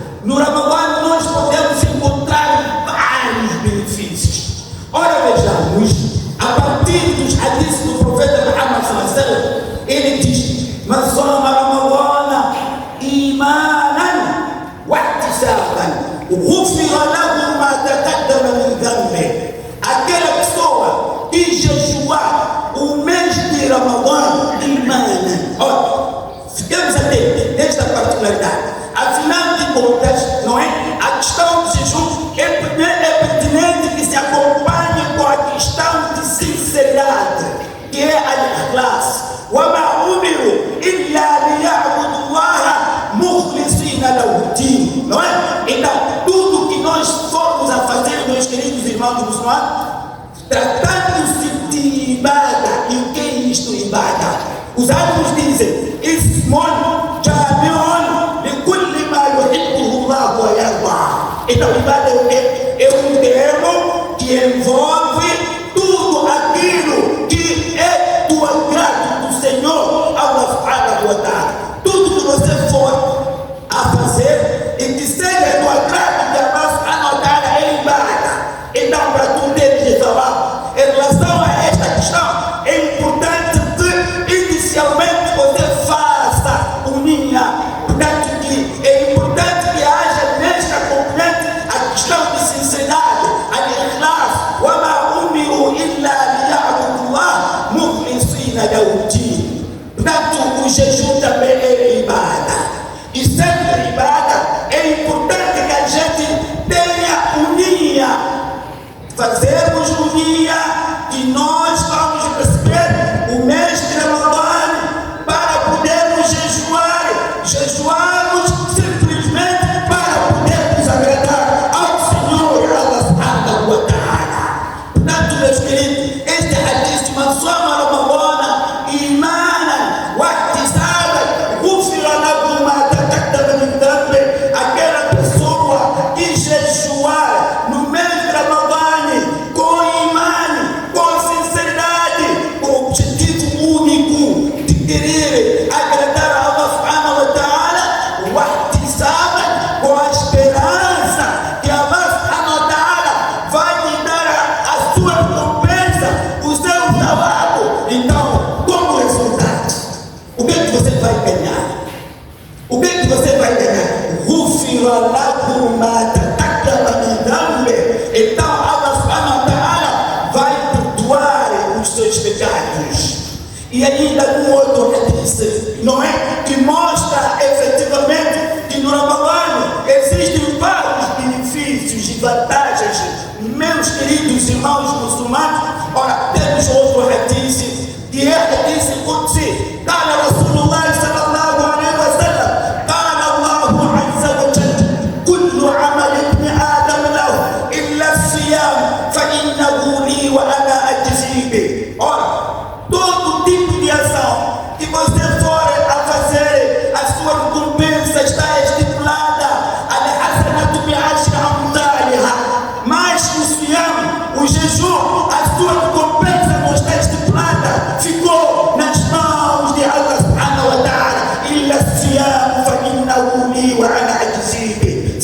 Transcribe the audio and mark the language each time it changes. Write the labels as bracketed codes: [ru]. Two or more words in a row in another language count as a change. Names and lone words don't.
[pt] No Ramadã nós podemos encontrar vários benefícios. Ora, vejamos, a partir dos hadiths do profeta Muhammad [ar] صلى الله عليه وسلم, [pt] ele diz: [ar] "من صام رمضان إيمانا واحتسابا غفر له ما تقدم من ذنبه." [pt] Aquela pessoa que jejuar o mês de Ramadã imanan. Olha, ficamos atentos nesta particularidade. Afinal de contas, não é? A questão do jejum é pertinente que se acompanhe com a questão de sinceridade, que é al-ikhlas. [ar] وَمَا أُمِرُوا إِلَّا لِيَعْبُدُوا اللَّهَ مُخْلِصِينَ لَهُ الدِّينَ. [pt] Não é? Então, tudo que nós formos a fazer, meus queridos irmãos muçulmanos, tratando-se de ibada. E o que é isto, ibada? Os árabes dizem: [ar] اسم جامع لكل ما يحبه الله ويرضاه. [pt] Então, ibada é o quê? É um termo que envolve tudo aquilo que é do agrado do Senhor [ar] الله سبحانه وتعالى. [pt] Tudo que você for a fazer e que seja do agrado de [ar] الله سبحانه وتعالى [pt] é ibada. Então, para tu teres de falar em relação a esta questão, é importante que inicialmente você faça unia. Portanto, que é importante que haja nesta componente a questão de sinceridade, al-ikhlas. [ar] وَمَا أُمِرُوا إِلَّا لِيَعْبُدُوا اللَّهَ مُخْلِصِينَ لَهُ الدِّينَ. [pt] Portanto, o jejum também é ibada. E sendo ibada, é importante que a gente tenha unia. Fazermos unia que nós vamos receber o mês de Ramadã para podermos jejuar. Jejuarmos simplesmente para podermos agradar ao Senhor [ar] الله سبحانه وتعالى. [pt] Portanto, meus queridos, este hadith de [ar] من صام رمضان إيمانا واحتسابا غفر له ما تقدم من ذنبه. [pt] Aquela pessoa que jejuar no mês de Ramadã com imã, com sinceridade, com o objetivo único de querer agradar a [ar] الله سبحانه وتعالى واحتسابا, [pt] com a esperança que [ar] الله سبحانه وتعالى [pt] vai lhe dar a sua recompensa, o seu salário. Então, como resultado, o que é que você vai ganhar? O que é que você vai ganhar? [ar] غفر له ما تقدم من ذنبه. [pt] Então, [ar] الله سبحانه وتعالى [pt] vai perdoar os seus pecados. E ainda um outro hadith, não é? Que mostra efetivamente que no Ramadã existem vários benefícios e vantagens. Meus queridos irmãos muçulmanos, ora, temos outro hadith, que é [ar] حديث قدسي. قال رسول الله صلى الله عليه وسلم: قال الله عز وجل: كل عمل ابن آدم له إلا الصيام فإنه لي وأنا أجزي به. [pt] Ora, todo tipo de ação que você for a fazer, a sua recompensa está estipulada. [ar] الحسنة بعشر أمثالها. [pt] Mas o siyam, o jejum, a sua recompensa não está estipulada. Ficou nas mãos de [ar] الله سبحانه وتعالى. إلا الصيام فإنه لي وأنا أجزي به.